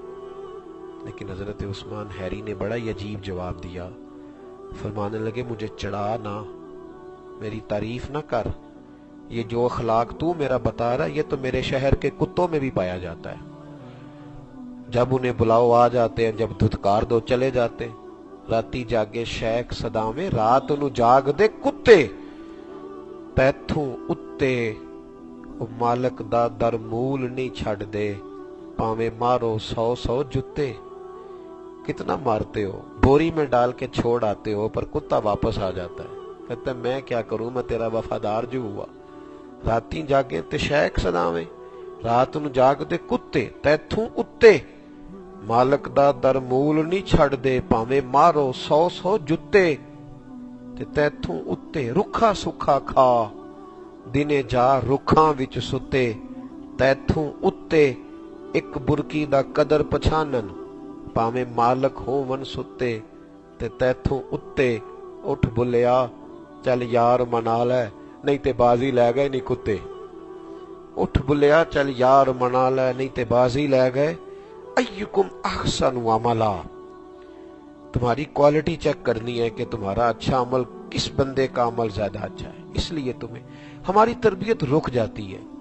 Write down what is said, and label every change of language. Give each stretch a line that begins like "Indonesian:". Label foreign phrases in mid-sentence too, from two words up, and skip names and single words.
Urdu: لیکن حضرت عثمان حیری نے بڑا ہی عجیب جواب دیا، فرمانے لگے مجھے چڑھا نہ، میری تعریف نہ کر، یہ جو اخلاق تو میرا بتا رہا ہے یہ تو میرے شہر کے کتوں میں بھی پایا جاتا ہے، جب انہیں بلاؤ آ جاتے ہیں، جب دھتکار دو چلے جاتے ہیں۔
Punjabi: راتی جاگے شیخ صداویں، رات نو جاگ دے کتے، تیتھوں اتے او مالک دا در مول نہیں چھڑ دے، پاویں مارو 100 جتے۔
Urdu: کتنا مارتے ہو، بوری میں ڈال کے چھوڑ آتے ہو، پر کتا واپس آ جاتا ہے۔ کہتا ہے میں کیا کروں، میں تیرا وفادار جو ہوا۔
Punjabi: راتی جاگے تے شیخ صداویں، رات نو جاگ دے کتے، تیتھوں اتے مالک دا در مول نہیں چھڑ دے، پاویں مارو 100 جتے، تے تیتھوں اتے رکھا سکھا کھا، دنے جا رکھاں وچ ستے، تیتھوں اتے ایک برکی دا قدر پچھانن، پاویں مالک ہون ستے، تے تیتھوں اتے اٹھ بلیا چل یار منا لے، نہیں تے بازی لے گئے نہیں کتے۔ اٹھ بلیا چل یار منا لے، نہیں تے بازی لے گئے۔
Arabic: ایکم احسن عملا،
Urdu: تمہاری
English: quality check
Urdu: کرنی ہے کہ تمہارا اچھا عمل کس بندے کا عمل زیادہ اچھا ہے، اس لیے تمہیں ہماری تربیت رک جاتی ہے۔